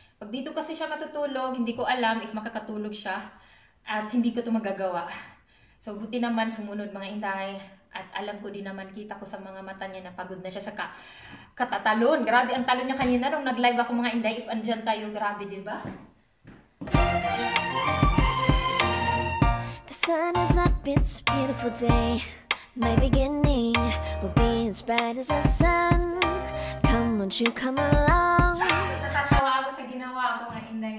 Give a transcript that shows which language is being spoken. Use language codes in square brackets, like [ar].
[tl] Pag dito kasi siya matutulog, hindi ko alam if makakatulog siya. At hindi ko ito magagawa. So buti naman sumunod mga inday. At alam ko din naman, kita ko sa mga mata niya na pagod na siya sa katatalon. Grabe ang talon niya kanina nung nag-live ako mga inday. If andyan tayo, grabe diba? [en] The sun is up, it's a beautiful day. My beginning will be as bright as the sun. Come, won't you come along? [tl] Natatawa ako sa ginawa ko mga inday.